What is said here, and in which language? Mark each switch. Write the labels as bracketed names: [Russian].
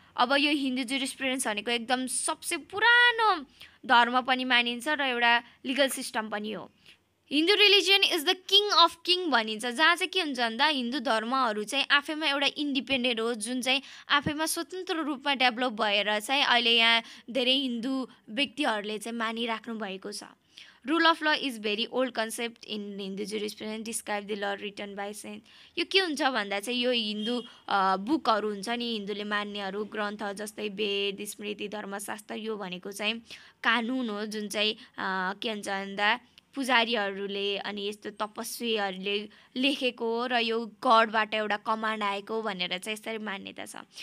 [Nepali] अब यो हिन्दू जुरिस्प्रुडेन्स भनेको एकदम सबसे पुरानो धर्म पनि मानिन्छ र एउटा लिगल सिस्टम पनि हो। [English] Hindu religion is the king of king [Nepali] भनिन्छ, जहाँ चाहिँ के हुन्छ भन्दा हिन्दू धर्महरू चाहिँ आफैमा एउटा इन्डिपेन्डेन्ट हो, जुन चाहिँ आफैमा स्वतन्त्र रूपमा डेभलप भएर चाहिँ अहिले यहाँ धेरै हिन्दू व्यक्तिहरूले चाहिँ मानिराख्नु भएको छ। [English] Rule of law is very old concept in Hindu jurisprudence describe the law written by saint. [Nepali] यो के हुन्छ भन्दा चाहिँ यो हिन्दू बुकहरू हुन्छ नि, हिन्दूले मान्नेहरू ग्रन्थ जस्तै वेद, स्मृति, धर्मशास्त्र, यो भनेको चाहिँ कानुन हो जुन चाहिँ के हुन्छ भन्दा पुजारीहरूले अनि यस्तो तपस्वीहरूले लेखेको हो र यो गडबाट एउटा कमान्ड आएको भनेर चाहिँ यसरी मान्यता छ।